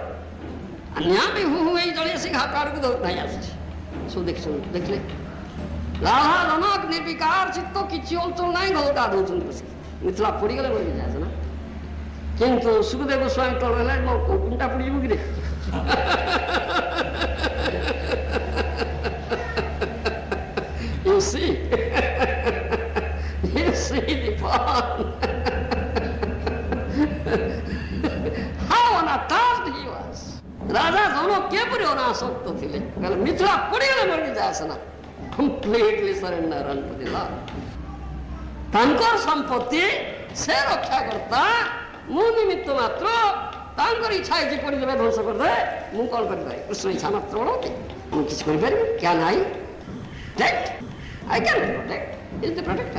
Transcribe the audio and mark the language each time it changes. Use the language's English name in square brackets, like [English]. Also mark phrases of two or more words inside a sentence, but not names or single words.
[Odia] ନିଆଁ ବି ହୁ ହୁ ହେଇ ଜଳି ଆସି ଘାଟ ଆଡ଼କୁ ଧାଇଁ ଆସୁଛି। ସବୁ ଦେଖିଛନ୍ତି, ଦେଖିଲେ ରାଧା ଜନକ ନିର୍ବିକାର ଚିତ୍ତ, କିଛି ଅଞ୍ଚଳ ନାହିଁ, ଘର ଗାଧଉଛନ୍ତି ବସିକି। ମିଥ୍ୟା ପୋଡ଼ିଗଲେ ବୋଲି ଯାଏ ନା। କିନ୍ତୁ ସୁଖଦେବ ଗୋସ୍ୱାମୀ ତଳ ହେଲେ, ମୋ କୌପୁନୀଟା ପୋଡ଼ିଯିବ କିରେ? [English] You see the fun. How unattached he was. [Odia] ରାଜା ଜନକ କିପରି ଅନାସକ୍ତ ଥିଲେ? କହିଲେ ମିଥ୍ୟା ପଡ଼ିଗଲେ ମୋର କିଛି ଆସେ ନା। [English] Completely surrender unto the Lord. [Odia] ତାଙ୍କର ସମ୍ପତ୍ତି ସେ ରକ୍ଷା କର୍ତ୍ତା, ମୁଁ ନିମିତ୍ତ ମାତ୍ର। ତାଙ୍କର ଇଚ୍ଛା ହେଇଛି ପଡ଼ିଦେବେ, ଧ୍ୱଂସ କରିଦେବେ, ମୁଁ କ'ଣ କରିପାରିବି? କୃଷ୍ଣ ଇଚ୍ଛା ମାତ୍ର ବଳନ୍ତି, ମୁଁ କିଛି କରିପାରିବି? [English] Can I protect? I can protect, is the protector.